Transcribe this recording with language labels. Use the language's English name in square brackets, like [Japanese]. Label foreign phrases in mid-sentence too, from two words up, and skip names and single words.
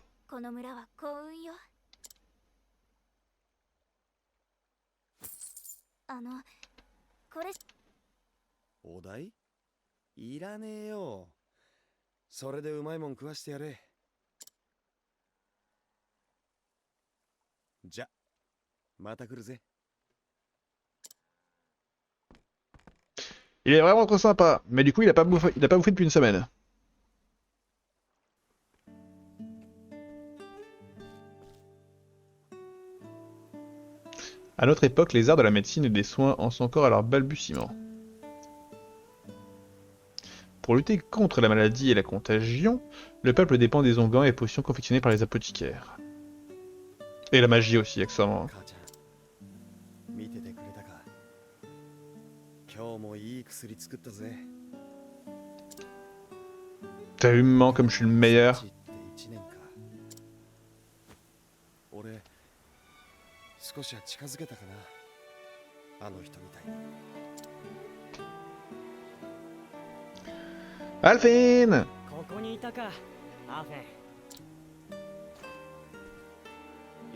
[Japanese] この村は幸運よ。これお題いらねえよ。それでうまいもん食わしてやれ。じゃ、また来るぜ。 [French] Il est vraiment trop sympa, mais du coup il a pas bouffé depuis une semaine. À notre époque, les arts de la médecine et des soins en sont encore à leur balbutiement. Pour lutter contre la maladie et la contagion, le peuple dépend des onguents et potions confectionnés par les apothicaires. Et la magie aussi, accessoirement. [Japanese] 母ちゃん、見ててくれたか。今日もいい薬作ったぜ。 [French] T'as eu maman comme je suis le meilleur. [Japanese] って1年か。俺、少しは近づけたかな。あの人みたいに。 Alphine! ここにいたか、アーフェン。